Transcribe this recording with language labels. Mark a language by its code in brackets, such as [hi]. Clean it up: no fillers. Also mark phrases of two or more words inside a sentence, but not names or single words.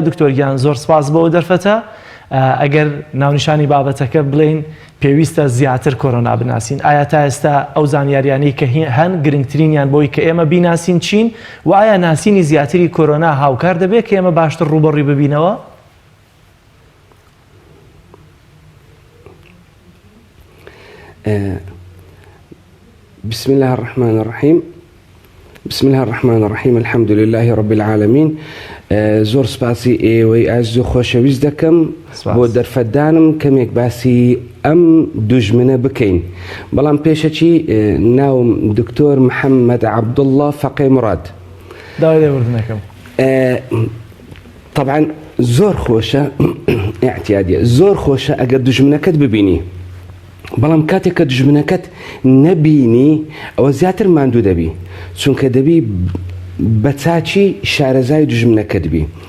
[ckb] دکتۆرگیان زۆر سپاس بەوە دەرفەتە. ئەگەر ناونیشانی بابەتەکە بڵین پێویستە زیاتر کۆرۆنا بناسین ئایا تا ئێستا ئەو زانیاریانەی کە هەن گرنگترینیان بۆی کە ئێمە بیناسین چین و ئایا ناسینی زیاتری کۆرۆنا هاوکار دەبێت کە ئێمە باشتر ڕوبەڕووی ببینەوە؟ [ar] بسم الله الرحمن الرحيم بسم الله الرحمن الرحيم الحمد لله رب العالمين. [ckb] زۆر سپاسی ئێوەی ئاز و خۆشەویست دەکەم بۆ دەرفەتدانم کەمێک باسی ئەم دوژمنە بکەین. بەڵام پێشەچی ناوم دکتۆر محەممەد عەبدوڵڵا فەقی مراد. داوای لێبوردنەکەم. طبعا زۆر خۆشە ئاعتیادیە زۆر خۆشە ئەگەر دوژمنەکەت ببینی بەڵام کاتێک کە دوژمنەکەت نەبینی ئەوە زیاتر ماندوو دەبی چونکە دەبی بە چاچی شارەزای دوژمنەکەت بی.